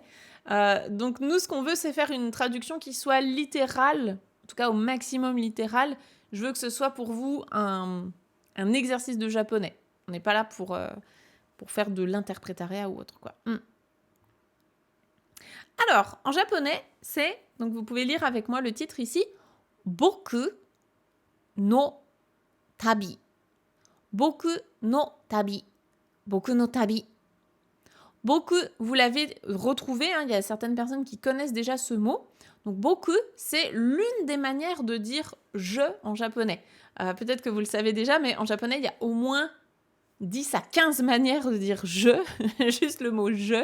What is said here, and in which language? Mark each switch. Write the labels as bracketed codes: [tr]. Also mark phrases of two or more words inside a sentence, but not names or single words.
[fr] Donc nous, ce qu'on veut, c'est faire une traduction qui soit littérale, en tout cas au maximum littérale. Je veux que ce soit pour vous un exercice de japonais. On n'est pas là pour faire de l'interprétariat ou autre, quoi. Alors, en japonais, c'est, donc vous pouvez lire avec moi le titre ici, [ja] 僕の旅. 僕の旅. 僕の旅. [fr] Boku, vous l'avez retrouvé, hein, il y a certaines personnes qui connaissent déjà ce mot. Donc boku, c'est l'une des manières de dire je en japonais. Peut-être que vous le savez déjà, mais en japonais, il y a au moins 10 à 15 manières de dire je, juste le mot je.